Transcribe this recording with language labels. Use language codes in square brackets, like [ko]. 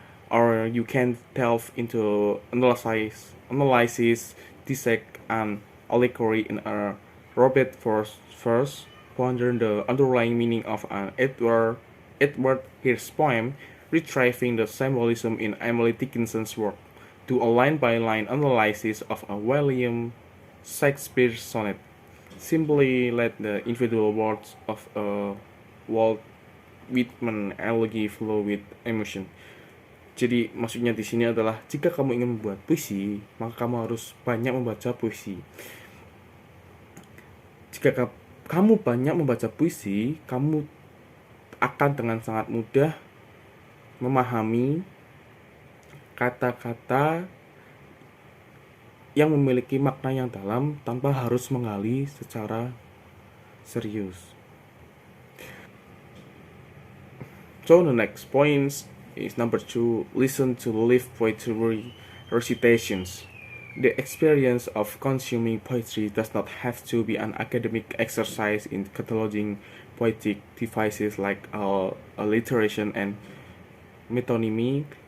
[en] Or you can delve into analysis, dissect, and allegory in a Robert Frost verse, ponder the underlying meaning of an Edward Hirsch's poem, retrieving the symbolism in Emily Dickinson's work, to a line-by-line analysis of a William Shakespeare sonnet. Simply let the individual words of a Walt Whitman elegy flow with emotion. [id] Jadi maksudnya di sini adalah jika kamu ingin membuat puisi, maka kamu harus banyak membaca puisi. Jika kamu banyak membaca puisi, kamu akan dengan sangat mudah memahami kata-kata yang memiliki makna yang dalam tanpa harus menggali secara serius. [en] So the next point is number 2, listen to live poetry recitations. The experience of consuming poetry does not have to be an academic exercise in cataloging poetic devices like alliteration and metonymy.